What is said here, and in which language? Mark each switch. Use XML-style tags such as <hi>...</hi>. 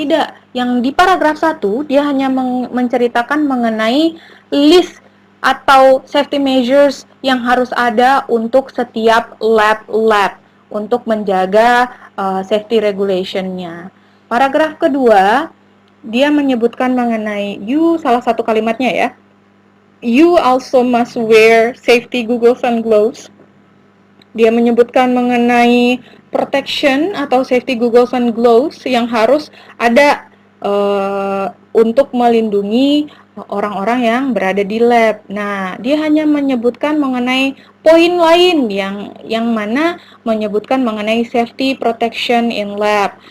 <id>Tidak. Yang di paragraf 1 dia hanya menceritakan mengenai list atau safety measures yang harus ada untuk setiap lab untuk menjaga safety regulation-nya. Paragraf kedua, dia menyebutkan mengenai salah satu kalimatnya ya.</id> <en>You also must wear safety goggles and gloves.</en> <id>Dia menyebutkan mengenai protection atau</id> <en>safety goggles and gloves</en> <id>yang harus ada untuk melindungi orang-orang yang berada di lab. Nah, dia hanya menyebutkan mengenai poin lain yang mana menyebutkan mengenai</id> <en>safety protection in lab.</en>